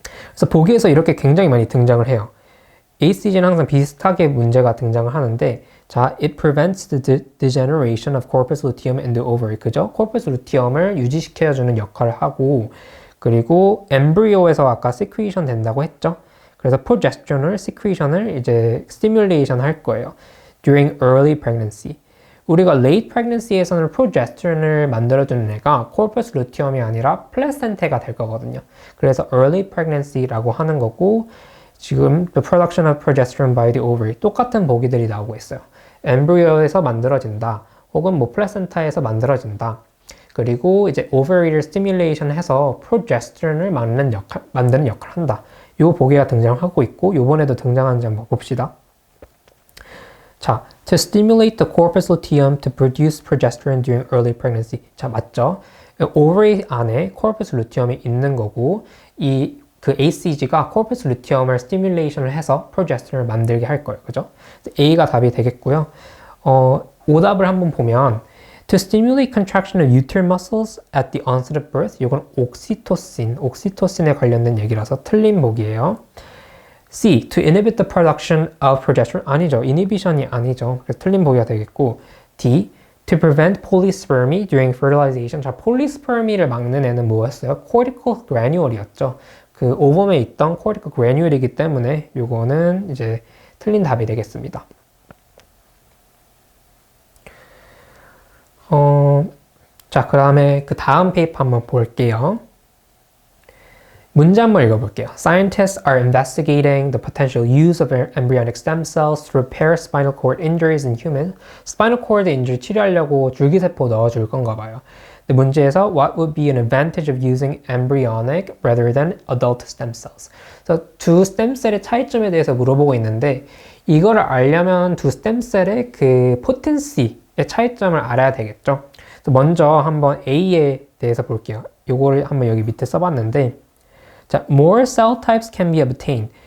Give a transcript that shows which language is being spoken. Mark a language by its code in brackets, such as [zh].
[ko] 그래서 보기에서 이렇게 굉장히 많이 등장을 해요. HCG는 항상 비슷하게 문제가 등장을 하는데 자, [en] it prevents the degeneration of corpus luteum in the ovary. [ko] 그죠? corpus luteum을 유지시켜주는 역할을 하고 그리고 엠브리오에서 아까 secretion 된다고 했죠? 그래서 progesteron을 secretion을 이제 stimulation 할 거예요. [en] during early pregnancy. [ko] 우리가 late pregnancy에서는 progesteron을 만들어주는 애가 corpus luteum이 아니라 플라센타가 될 거거든요. 그래서 early pregnancy라고 하는 거고 지금 [en] the production of progesterone by the ovary [ko] 똑같은 보기들이 나오고 있어요. 엠브리오에서 만들어진다. 혹은 뭐 플라센타에서 만들어진다. 그리고 이제 ovary를 stimulation 해서 progesteron을 만드는 역할을 한다. 요 보기가 등장하고 있고 요번에도 등장하는지 한번 봅시다. [en] 자, to stimulate the corpus luteum to produce progesterone during early pregnancy. [ko] 자, 맞죠? ovary 안에 corpus luteum이 있는 거고 그 HCG가 corpus luteum을 stimulation을 해서 progesterone을 만들게 할 거예요. 그죠? A가 답이 되겠고요. 오답을 한번 보면 [en] to stimulate contraction of uterine muscles at the onset of birth. [ko] 이건 옥시토신에 관련된 얘기라서 틀린 보기예요. C. [en] To inhibit the production of progesterone. [ko] 아니죠. inhibition이 아니죠. 그래서 틀린 보기가 되겠고 D. [en] To prevent polyspermy during fertilization. [ko] 자, polyspermy를 막는 애는 뭐였어요? cortical granule이었죠. 그 오범에 있던 cortical granule이기 때문에 요거는 이제 틀린 답이 되겠습니다. 자, 그 다음에 그 다음 페이퍼 한번 볼게요. 문제 한번 읽어볼게요. [en] Scientists are investigating the potential use of embryonic stem cells to repair spinal cord injuries in humans. [ko] 스파이널 코드 인jury 치료하려고 줄기세포 넣어줄 건가 봐요. 근데 문제에서 [en] what would be an advantage of using embryonic rather than adult stem cells? [ko] 그래서 두 스템셀의 차이점에 대해서 물어보고 있는데 이거를 알려면 두 스템셀의 그 potency의 차이점을 알아야 되겠죠. 그래서 먼저 한번 A에 대해서 볼게요. 요거를 한번 여기 밑에 써봤는데 자, [en] more cell types can be obtained.